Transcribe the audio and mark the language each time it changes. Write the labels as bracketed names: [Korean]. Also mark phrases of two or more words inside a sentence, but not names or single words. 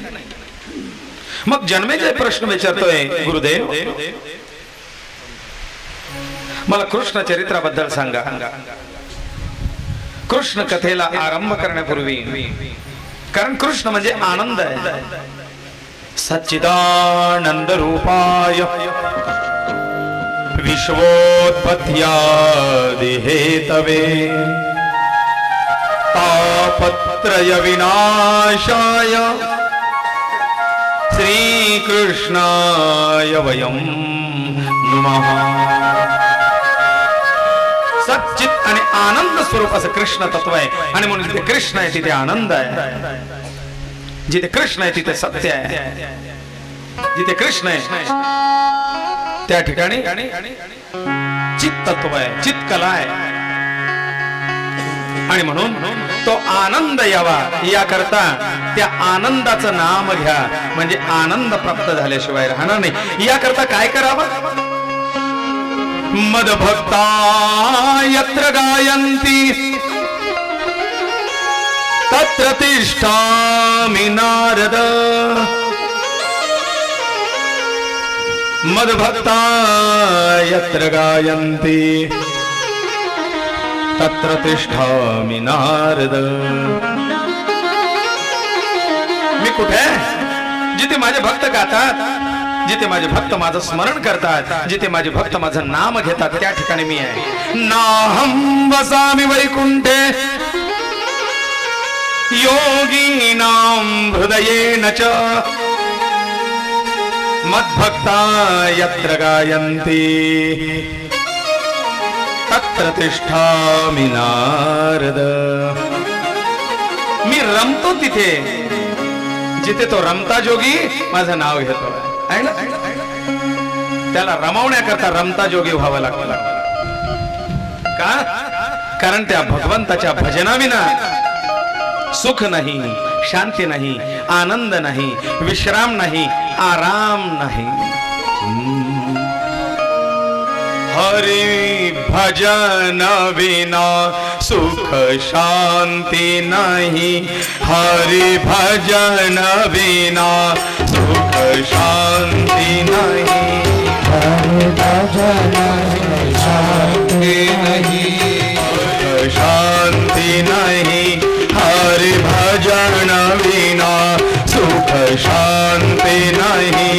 [Marathi] मग जन्मेजय प्रश्न विचारतोय, गुरुदेव मला कृष्ण चरित्राबद्दल सांगा. कृष्ण कथेला आरंभ करण्यापूर्वी, कारण कृष्ण म्हणजे आनंद आहे, [Sanskrit] सच्चिदानंद रूपाय विश्वोत्पत्त्यादि हेतवे तापत्रय विनाशाय श्रीकृष्णाय वयं नमः. [Marathi] सच्चित आणि आनंद स्वरूप असं कृष्ण तत्व आहे, आणि म्हणून जिथे कृष्ण आहे तिथे आनंद आहे, जिथे कृष्ण आहे तिथे सत्य आहे, जिथे कृष्ण आहे त्या ठिकाणी चित तत्व आहे, चित्कला आहे. आणि म्हणून तो आनंद यावा याकरता त्या आनंदाचं नाम घ्या, म्हणजे आनंद प्राप्त झाल्याशिवाय राहणार नाही. याकरता काय करावं? [Sanskrit] मदभक्ता यत्र गायन्ति तत्र तिष्ठामि नारद. मदभक्ता यत्र गायन्ति तत्र तिष्ठामि नारद. [Marathi] मी कुठे? जिथे माझे भक्त गातात, जिथे माझे भक्त माझं स्मरण करतात, जिथे माझे भक्त माझं नाम घेतात, त्या ठिकाणी मी आहे. [Sanskrit] नाहं वसामि वैकुंठे योगीनां हृदयेन च मद्भक्ता यत्र गायन्ति तत्र तिष्ठामि नारद. [Marathi] मी रमतो तिथे जिथे तो रमता जोगी माझं नाव घेतो. त्याला रमवण्याकरता रमता जोगी व्हावं लागतं. का? कारण त्या भगवंताच्या भजनाविना सुख नाही, शांती नाही, आनंद नाही, विश्राम नाही, आराम नाही. [Hindi] हरि भजन विना सुख शांती नहीं. हरि भजन विना सुख शांति नहीं. हरि भजन शांति नहीं, शांति नहीं. हरि भजन विना सुख शांति नहीं.